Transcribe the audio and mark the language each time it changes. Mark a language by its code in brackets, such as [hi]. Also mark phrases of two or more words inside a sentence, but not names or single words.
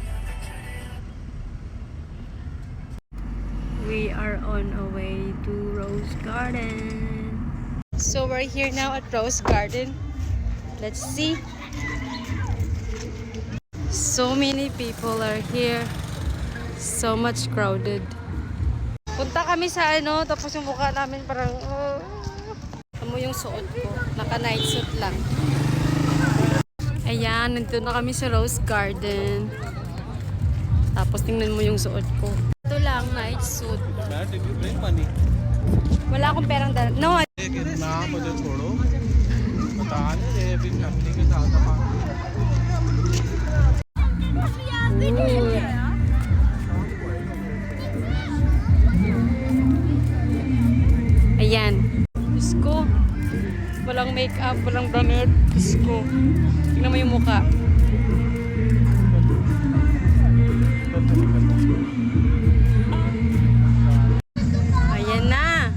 [en] We are on our way to Rose Garden. So we're here now at Rose Garden. Let's see. So many people are here. So much crowded. [tl] Punta kami sa tapos yung mukha namin parang mo yung suot ko. Naka [en] night suit [tl] lang. Ayan, nandito na kami sa Rose Garden. Tapos tingnan mo yung suot ko. Ito lang, [en] night suit. Did you bring money? [tl] Wala akong perang dala. No, [hi] ना मुझे छोड़ो बता नहीं रहे अभी फैमिली के साथ [tl] ayan. Diyos ko. Walang makeup, walang damit. Diyos ko. Tingnan mo yung mukha. Ayan na.